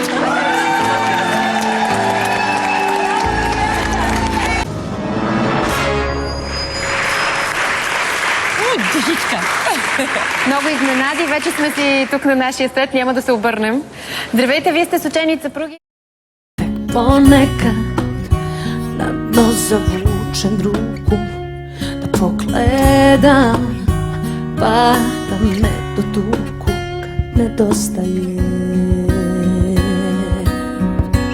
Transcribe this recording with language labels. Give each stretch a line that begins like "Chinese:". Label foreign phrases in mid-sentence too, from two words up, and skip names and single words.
Bulgarian: Много изненади. Вече сме си тук на нашия сет. Няма да се обърнем. Здравейте, вие сте с ученица съпруги.
Serbian: Ponekad na dno zavučem ruku da pogledam, pa da me dotuku kad nedostaješ.